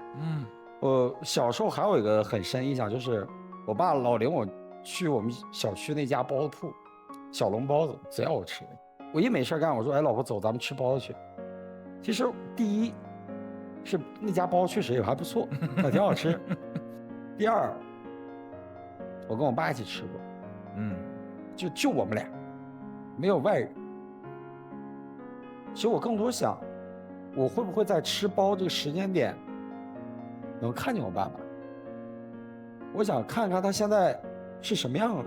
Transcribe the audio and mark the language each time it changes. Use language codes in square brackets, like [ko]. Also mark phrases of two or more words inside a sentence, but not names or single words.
[zh] 我小時候還有一個很深印象，就是我爸老領我去我們小區那家包子鋪，小籠包子贼好吃。我一沒事幹，我說哎老婆走咱們吃包子去。其實第一是那家包子確實也還不錯，還挺好吃。第二，我跟我爸一起吃過，就我們倆，沒有外人。其實我更多想，我會不會在吃包這個時間點能看見我爸爸？我想看看他現在是什麼樣的，